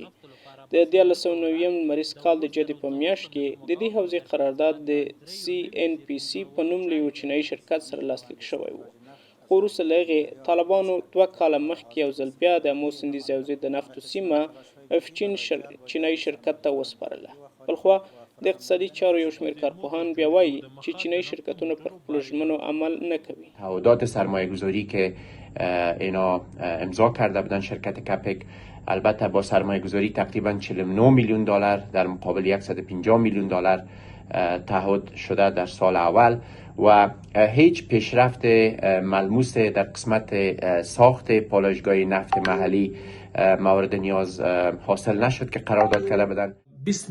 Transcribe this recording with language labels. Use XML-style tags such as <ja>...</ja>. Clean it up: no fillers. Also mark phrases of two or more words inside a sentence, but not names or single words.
<ps>د 1990 لمریز کال د جدي په میاشت کې د دې حوزې قرارداد د CNPC په نوم له یو چینایي شرکت سره لاسلیک شوی و. خو وروسته له هغې طالبانو 2 کاله مخکې یو ځل بیا د امو سیندیزې حوزې د نفتو سیمه افچین چینایي شرکت ته وسپارله. بلخوا د اقتصادي چارو یو شمېر کارپوهان بیا وایي چې چینایي شرکتونه پر خپلو ژمنو عمل نه کوي.</ps> <fa>تعهدات سرمایه گذاری که اینا امضا کرده بودن شرکت کپک، البته با سرمایه گذاری تقریبا 49 میلیون دلار در مقابل 150 میلیون دلار تعهد شده در سال اول و هیچ پیشرفت ملموس در قسمت ساخت پالایشگاه نفت محلی مورد نیاز حاصل نشد که قرارداد کرده بودند.</fa>